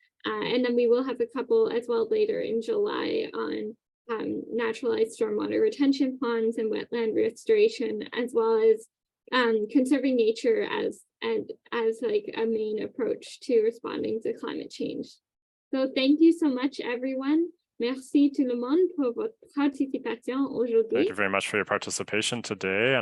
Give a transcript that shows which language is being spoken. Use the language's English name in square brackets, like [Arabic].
[English] And then we will have a couple as well later in July on naturalized stormwater retention ponds and wetland restoration, as well as conserving nature as like a main approach to responding to climate change. So thank you so much, everyone. [French] Merci tout le monde pour votre participation aujourd'hui. [English] Thank you very much for your participation today, and